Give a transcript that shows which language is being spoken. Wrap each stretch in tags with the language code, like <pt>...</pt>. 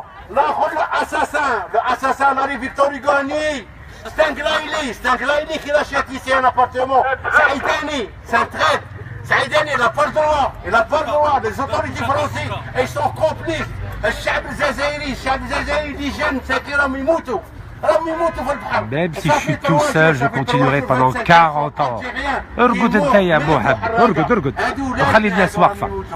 <fr>Là, l'assassin, Marie Victor Hugo, c'est un glaïli qui achète ici un appartement. Saïdani, c'est un traître. Saïdani, il n'a pas le droit. Les autorités françaises, ils sont complices.</fr> <ar>الشعب الجزائري دي جن ساكن راهم يموتوا في البحر.</ar> <fr>Même si je suis tout seul, je continuerai pendant 40 ans.</fr> <ar>ارقد انت يا محمد، ارقد وخلي الناس واقفة.</ar>